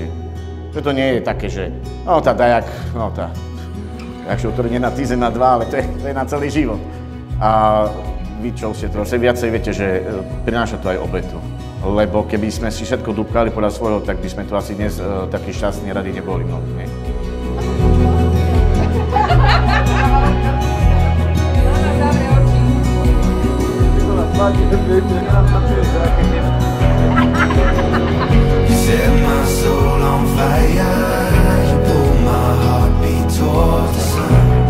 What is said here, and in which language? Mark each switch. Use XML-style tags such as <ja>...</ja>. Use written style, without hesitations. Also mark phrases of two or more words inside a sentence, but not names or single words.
<sk>Že to nie je také, že no tá dajak, no tá, takže to nie na týždeň, na 2, ale to je na celý život. A vy čo ste trošku viacej viete, že prináša to aj obetu. Lebo keby sme si všetko dúbkali podľa svojho, tak by sme tu asi dnes takí šťastní radi neboli mnohí, nie?</sk> <en>You set my soul on fire, you pull my heartbeat toward the sun.</en>